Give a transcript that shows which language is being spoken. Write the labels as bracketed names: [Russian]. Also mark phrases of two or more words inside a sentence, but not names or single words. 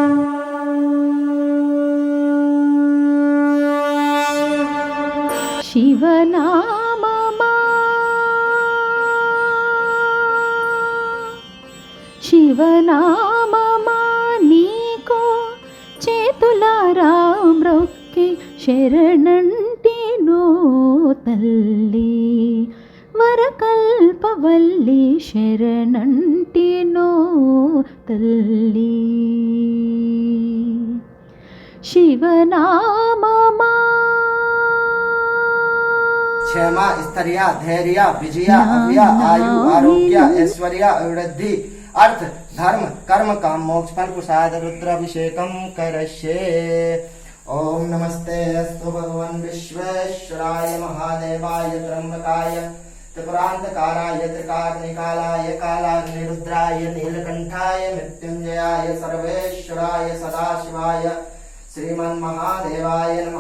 [Telugu] శివనామమా నీకో చేతులారా మ్రొక్కి శరణంటినో తల్లి, వరకల్పవల్లి శరణంటినో తల్లి. శివనామమా [Sanskrit] క్షేమ, స్థైర్య, ధైర్య, విజయ, అవ్య, ఆయు, ఆరోగ్య, ఐశ్వర్య, వృద్ధి, अर्थ, धर्म, कर्म, काम, मोक्ष, फल, प्रसाद, रुद्राभिषेकम करष्ये. ओम नमस्ते अस्तु भगवान विश्वेश्वराय महादेवाय त्र्यंबकाय त्रिपुरांतकाराय त्रिकाग्निकालाय कालाग्निरुद्राय नीलकंठाय मृत्युंजयाय सर्वेश्वराय सदाशिवाय श्रीमन्महादेवाय नमः.